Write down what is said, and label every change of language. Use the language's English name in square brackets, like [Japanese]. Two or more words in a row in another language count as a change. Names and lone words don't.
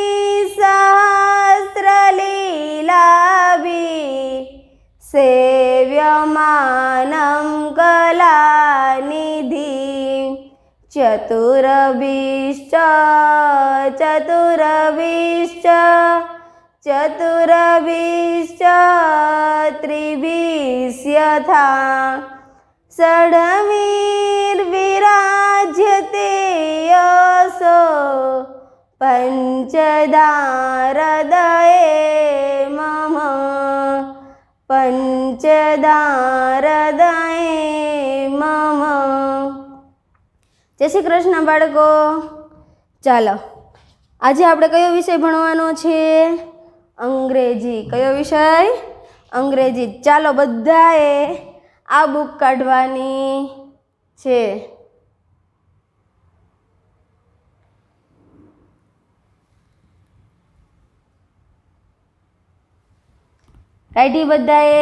[Sanskrit] सहस्रलीलाभिः सेव्यमानं कलानिधिं चतुरभिश्च त्रिभिश्यथा षड्भिर्विराज्यते यशो पंचधा हृदये मम पंचधा हृदये मम। [Gujarati] જય શ્રી કૃષ્ણ બાળકો। ચાલો આજે આપણે કયો વિષય ભણવાનો છે? અંગ્રેજી। કયો વિષય? અંગ્રેજી। ચાલો બધાએ આ બુક કાઢવાની છે। કાઢી બધાએ?